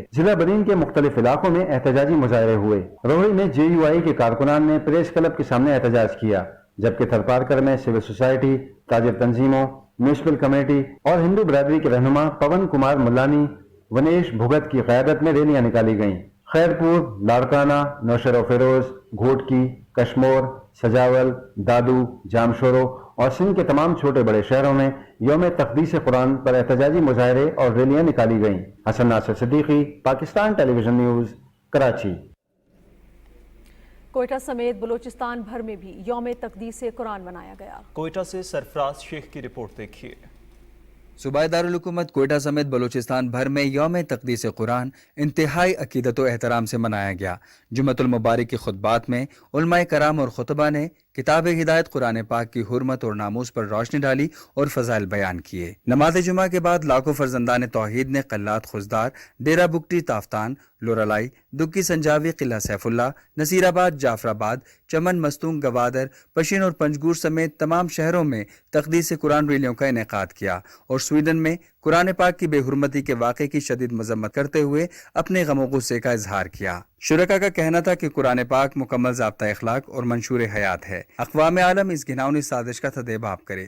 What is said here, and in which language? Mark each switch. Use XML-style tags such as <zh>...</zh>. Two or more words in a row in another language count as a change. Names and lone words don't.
<ur>ضلع بنین کے مختلف علاقوں میں احتجاجی مظاہرے ہوئے۔ روہڑی میں JUI کے کارکنان نے پریس کلب کے سامنے احتجاج کیا، جبکہ تھرپارکر میں سول سوسائٹی، تاجر تنظیموں، میونسپل کمیٹی اور ہندو برادری کے رہنما پون کمار ملانی، ونیش بھگت کی قیادت میں ریلیاں نکالی گئیں. خیرپور، لاڑکانہ، نوشہرو فیروز، گھوٹکی، کشمور، سجاول، دادو، جامشورو اور سندھ کے تمام چھوٹے بڑے شہروں میں یوم تقدیس قرآن پر احتجاجی مظاہرے اور ریلیاں نکالی گئیں. حسن ناصر صدیقی، پاکستان ٹیلی ویژن نیوز، کراچی. کوئٹہ سمیت بلوچستان بھر میں بھی یوم تقدیس قرآن منایا گیا. کوئٹہ سے سرفراز شیخ کی رپورٹ دیکھیے. صوبائی دارالحکومت کوئٹہ سمیت بلوچستان بھر میں یوم تقدیس قرآن انتہائی عقیدت و احترام سے منایا گیا. جمعۃ المبارک کی خطبات میں علمائے کرام اور خطبا نے کتاب ہدایت قرآن پاک کی حرمت اور ناموس پر روشنی ڈالی اور فضائل بیان کیے. نماز جمعہ کے بعد لاکھوں فرزندان توحید نے قلات خضدار، ڈیرہ بگٹی تفتان، لورالائی، دکی سنجاوی، قلعہ سیف اللہ، نصیرآباد، جعفرآباد، چمن، مستونگ، گوادر، پشین اور پنجگور سمیت تمام شہروں میں تقدیس قرآن ریلیوں کا انعقاد کیا اور سویڈن میں قرآن پاک کی بےحرمتی کے واقعے کی شدید مذمت کرتے ہوئے اپنے غم اور غصے کا اظہار کیا. شرکا کا کہنا تھا کہ قرآن پاک مکمل ضابطہ اخلاق اور منشور حیات ہے. اقوام عالم اس گھناؤنی سازش کا تدارک کرے.</ur>